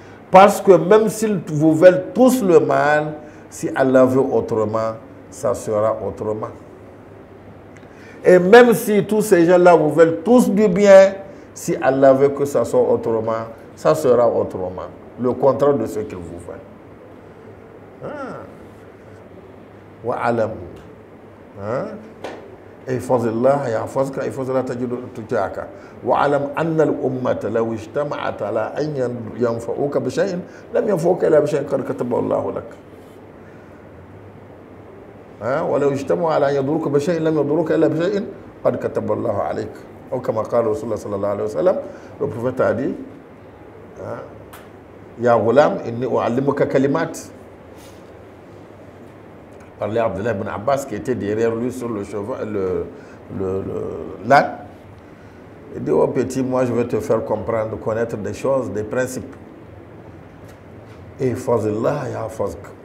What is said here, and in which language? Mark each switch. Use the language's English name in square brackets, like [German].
[French] Parce que même s'ils vous veulent tous le mal, si Allah veut autrement, ça sera autrement. Et même si tous ces gens-là vous veulent tous du bien, si Allah veut que ça soit autrement, ça sera autrement. Le contraire de ce qu'il vous veut. Wa alam. [Arabic] احفظ الله يحفظك احفظ الله تجدك واعلم ان الامه لو اجتمعت على ان ينفعوك بشيء لم ينفعوك الا بشيء قد كتبه الله لك ولو اجتمعوا على ان يضروك بشيء لم يضروك الا بشيء قد كتب الله عليك او كما قال رسول الله صلى الله عليه وسلم. [French] Le prophète a dit [Arabic] يا غلام اني اعلمك كلمات. [French] Parlait Abdullah ibn Abbas qui était derrière lui sur le cheval, l'âne. Il dit, oh petit, moi je vais te faire comprendre, connaître des choses, des principes. Et fazillah ya fazk.